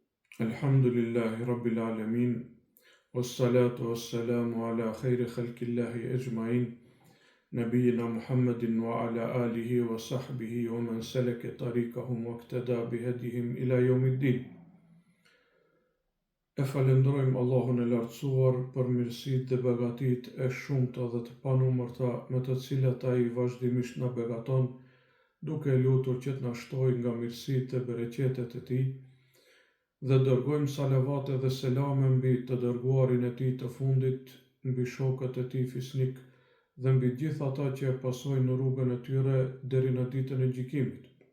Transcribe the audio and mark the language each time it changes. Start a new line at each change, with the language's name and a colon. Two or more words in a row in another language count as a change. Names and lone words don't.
Arabic: الحمد لله رب العالمين والصلاة والسلام على خير خلق الله أجمعين نبينا محمد وعلى آله وصحبه ومن سلك طريقهم واقتدى بهديهم إلى يوم الدين.
Albanian: E falenderojmë Allahun e lartësuar për mirësitë dhe begatitë e shumta dhe të panumërta me të cilat ai vazhdimisht na begaton, duke lutur që të na shtojë nga mirësitë e bereqetet e tij, dhe dërgojmë salavate dhe selame mbi të dërguarin e tij të fundit, mbi shokët e tij fisnik dhe mbi gjithë ata që e pasojnë në rrugën e tyre deri në ditën e gjykimit.